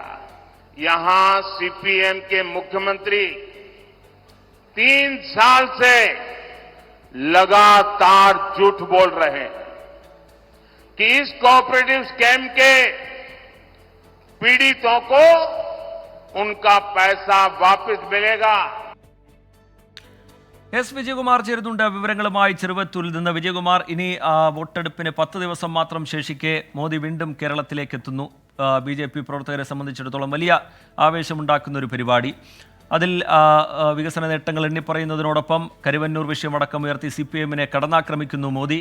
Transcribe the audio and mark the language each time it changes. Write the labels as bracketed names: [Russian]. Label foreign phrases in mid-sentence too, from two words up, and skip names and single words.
[Hindi] यहां CPM के मुख्यमंत्री 3 साल से लगातार झूठ बोल रहे हैं कि इस [English] cooperative scam [Hindi] के पीड़ितों को उनका पैसा वापस मिलेगा. [Malayalam] S. വിജയകുമാർ ചേരുന്നുണ്ട് വിവരങ്ങളുമായി ചെറുവത്തൂരിൽ നിന്ന്. വിജയകുമാർ, ഇനി വോട്ടെടുപ്പിന് 10 ദിവസം മാത്രം ശേഷിക്കെ മോദി വീണ്ടും കേരളത്തിലേക്ക് എത്തുന്നു. BJP പ്രവർത്തകരെ സംബന്ധിച്ചിടത്തോളം വലിയ ആവേശമുണ്ടാക്കുന്ന ഒരു പരിപാടി. അതിൽ വികസന നേട്ടങ്ങൾ എണ്ണിപ്പറയുന്നതിനോടൊപ്പം കരുവന്നൂർ വിഷയമടക്കം ഉയർത്തി CPMനെ കടന്നാക്രമിക്കുന്നു മോദി.